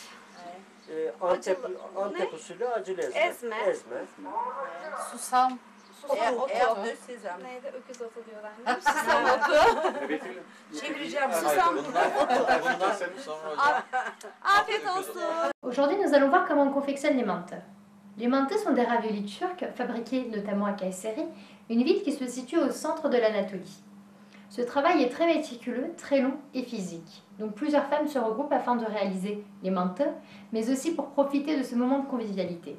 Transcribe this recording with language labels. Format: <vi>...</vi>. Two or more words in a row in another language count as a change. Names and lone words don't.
<tr>Antep usulü acılı ezme. Ezme. Susam. Otu. Neydi? Öküz otu diyorlar. Susam otu. Çevireceğim. Susam. Afiyet olsun.</tr> <fr>Aujourd'hui, nous allons voir comment on confectionne les mantıs. Les mantıs sont des raviolis turcs fabriqués notamment à Kayseri, une ville qui se situe au centre de l'Anatolie. Ce travail est très méticuleux, très long et physique. Donc plusieurs femmes se regroupent afin de réaliser les mantıs, mais aussi pour profiter de ce moment de convivialité.</fr>